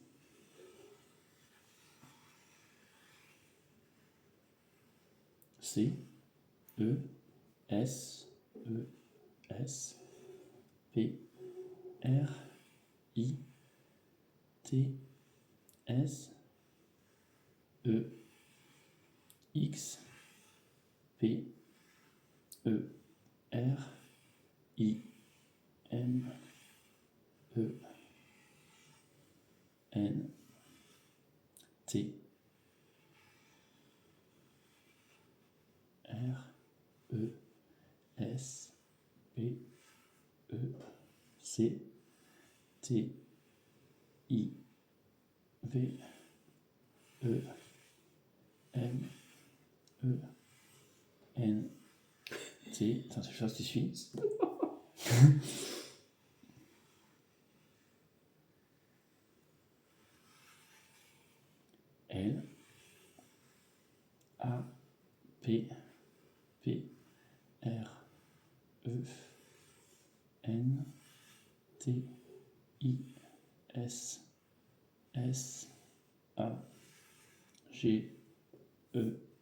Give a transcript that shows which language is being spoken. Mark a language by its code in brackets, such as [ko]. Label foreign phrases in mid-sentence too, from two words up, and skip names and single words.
[fr] C, E, S, E, S, P, R, I, T, S, E, X, P, E, R, I, M, E, N, T, R, E, S, P, E, C, T, I, V, E, M, E, N, T. Attends, c'est chose qui suit. L, A, P, P, R, E, N, T, I, S, S, A, G, E,